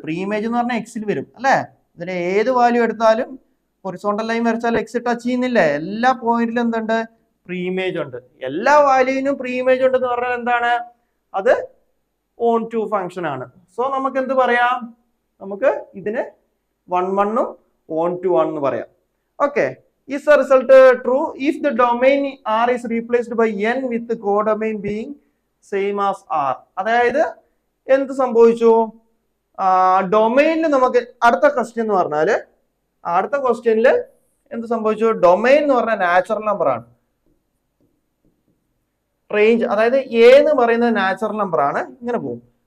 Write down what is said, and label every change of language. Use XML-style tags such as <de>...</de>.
<ml>Preimage എന്ന് പറഞ്ഞാൽ എക്സിൽ വരും അല്ലെ. ഇതിന് ഏത് വാല്യൂ എടുത്താലും ഹൊറിസോണ്ടൽ ലൈൻ വരച്ചാൽ എക്സ് ടച്ച് ചെയ്യുന്നില്ലേ, എല്ലാ പോയിന്റിലും എന്തുണ്ട്, പ്രീമേജ് ഉണ്ട്. എല്ലാ വാല്യൂവിനും പ്രീമേജ് ഉണ്ട് എന്ന് പറഞ്ഞാൽ എന്താണ്, അത് ഓൺ ടു ഫംഗ്ഷൻ ആണ്. സോ നമുക്ക് എന്ത് പറയാം, നമുക്ക് ഇതിന് 1 ഉം ഓൺ ടു എന്ന് പറയാം.</ml> <en>Okay, is the result true if the domain R is replaced by n with the codomain being same as R.</en> <ml>അതായത് എന്ത് സംഭവിച്ചു, ഡൊമൈനിൽ നമുക്ക് അടുത്ത ക്വസ്റ്റ്യൻ എന്ന് പറഞ്ഞാല്, അടുത്ത ക്വസ്റ്റ്യനിൽ എന്ത് സംഭവിച്ചു, ഡൊമൈൻ എന്ന് പറഞ്ഞാൽ നാച്ചുറൽ നമ്പർ ആണ്, റേഞ്ച് അതായത് എ എന്ന് പറയുന്നത് നാച്ചുറൽ നമ്പർ ആണ്, ഇങ്ങനെ പോകും.</ml>